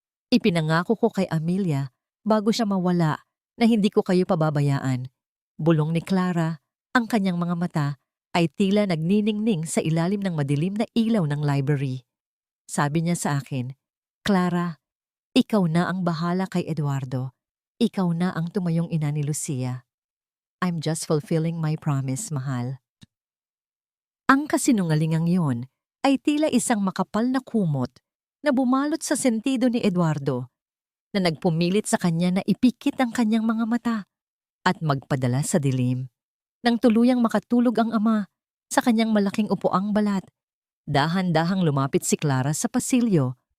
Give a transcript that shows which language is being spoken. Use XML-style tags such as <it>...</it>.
<tl>"Ipinangako ko kay Amelia bago siya mawala na hindi ko kayo pababayaan." Bulong ni Clara, ang kanyang mga mata ay tila nagniningning sa ilalim ng madilim na ilaw ng library. Sabi niya sa akin, "Clara, ikaw na ang bahala kay Eduardo. Ikaw na ang tumayong ina ni Lucia.</tl> <en>I'm just fulfilling my promise, mahal."</en> <tl>Ang kasinungalingang yon ay tila isang makapal na kumot na bumalot sa sentido ni Eduardo, na nagpumilit sa kanya na ipikit ang kanyang mga mata at magpadala sa dilim. Nang tuluyang makatulog ang ama sa kanyang malaking upuang balat, dahan-dahang lumapit si Clara sa pasilyo</tl>